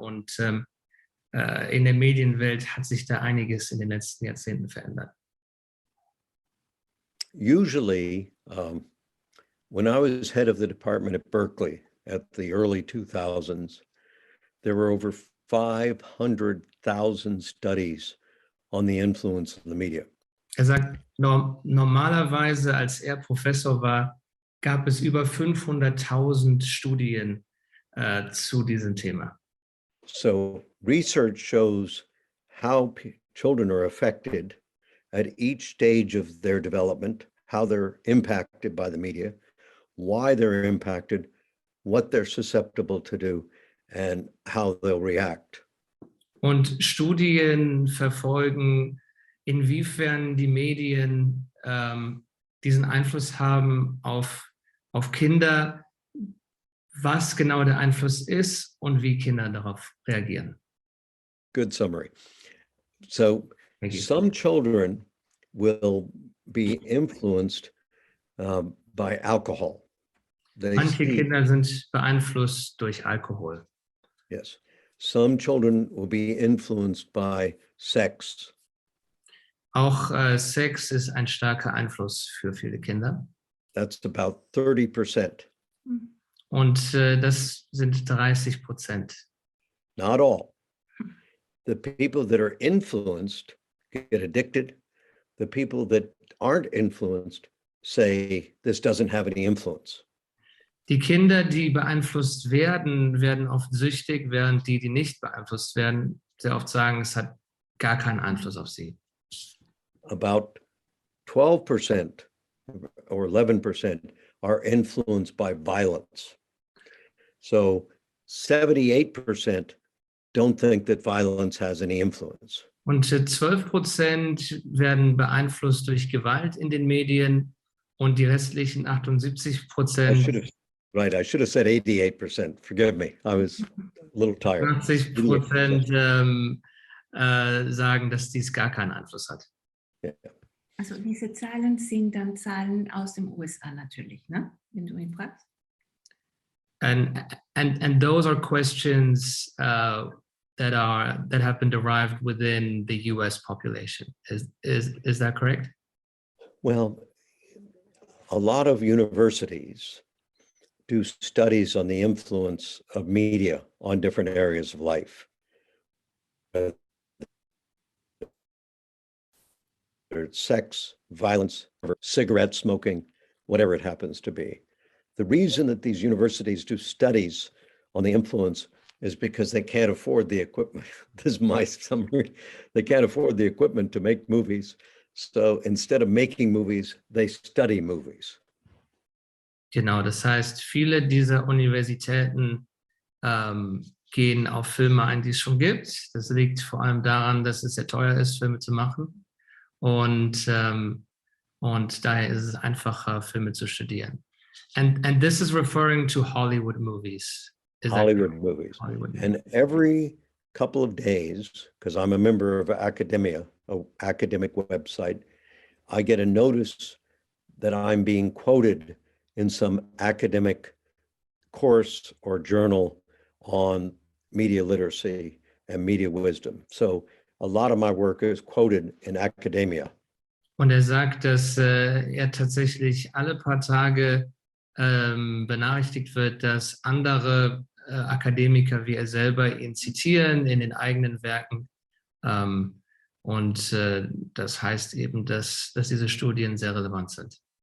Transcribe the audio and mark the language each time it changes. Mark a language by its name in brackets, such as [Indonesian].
[German] Und in der Medienwelt hat sich da einiges in den letzten Jahrzehnten verändert. [English] Usually, when I was head of the department at Berkeley at the early 2000s, there were over 500,000 studies on the influence of the media. [German] Sagt, normalerweise, als Professor war, gab es über 500.000 Studien zu diesem Thema. [English] So research shows how children are affected at each stage of their development, how they're impacted by the media, why they're impacted, what they're susceptible to do, and how they'll react. [German] Und Studien verfolgen, inwiefern die Medien diesen Einfluss haben auf Kinder, was genau der Einfluss ist und wie Kinder darauf reagieren. [English] good summary. So Thank you. some children will be influenced by alcohol. They [German] Manche [English] see, [German] Kinder sind beeinflusst durch Alkohol. [English] yes. Some children will be influenced by sex. [German] Auch Sex ist ein starker Einfluss für viele Kinder. [English] That's about 30%. [German] Und das sind 30%. [English] Not all. The people that are influenced get addicted. The people that aren't influenced say this doesn't have any influence. [German] Die Kinder, die beeinflusst werden, werden oft süchtig, während die nicht beeinflusst werden, sehr oft sagen, es hat gar keinen Einfluss auf sie. [English] About 12% or 11% are influenced by violence. So 78% don't think that violence has any influence. [German] Und 12% werden beeinflusst durch Gewalt in den Medien und die restlichen 78%, [English] I should have said 88%. Forgive me. I was a little tired. [German] 80% sagen, dass dies gar keinen Einfluss hat. [English] Yeah. [German] Also diese Zahlen sind dann Zahlen aus den USA natürlich, ne? Wenn du ihn fragst. [English] And those are questions that have been derived within the US population. Is that correct? Well, a lot of universities do studies on the influence of media on different areas of life. Sex, violence, cigarette smoking, whatever it happens to be. The reason that these universities do studies on the influence is because they can't afford the equipment. This is my summary. They can't afford the equipment to make movies. So instead of making movies, they study movies. [German] Genau, das heißt, viele dieser Universitäten gehen auf Filme ein, die es schon gibt. Das liegt vor allem daran, dass es sehr teuer ist, Filme zu machen. Und daher ist es einfacher, Filme zu studieren. [English] And this is referring to Hollywood movies. Hollywood movies. And every couple of days, because I'm a member of academia, an academic website, I get a notice that I'm being quoted in some academic course or journal on media literacy and media wisdom. So a lot of my work is quoted in academia. [German] Und sagt, dass tatsächlich alle paar Tage benachrichtigt wird, dass andere Akademiker wie selber ihn zitieren in den eigenen Werken. Das heißt eben, dass diese Studien sehr relevant sind.